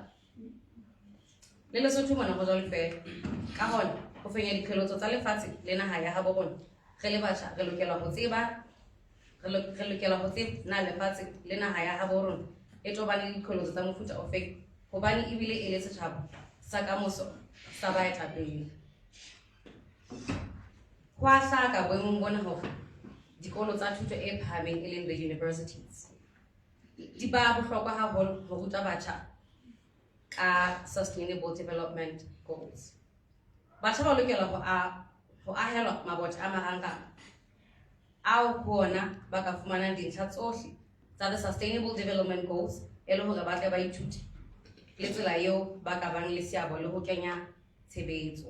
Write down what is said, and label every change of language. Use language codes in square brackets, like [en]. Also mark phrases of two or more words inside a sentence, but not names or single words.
[st] Le Lesotho mona ho jwalo feela ka hona ho fenya diqholotso tsa lefatshe le naha ya habo bona re le batjha re lokela ho tseba na lefatshe le naha ya habo rona e tobane le diqholotso tsa mofuta ofeng hobane ebile e le setjhaba sa kamoso sa baetapele. Ho a hlaka boemong bona hore dikolo tsa thuto e phahameng e leng [en] the universities [st] di ba bohlokwa haholo ho ruta batjha ka Sustainable Development Goals. Batjha ba lokela ho ahelwa mabotja a marangrang ao hona ba ka fumanang dintlha tsohle tsa the Sustainable Development Goals e le hore ba tle ba ithute le tsela eo ba ka bang le seabo le ho kenya tshebetso.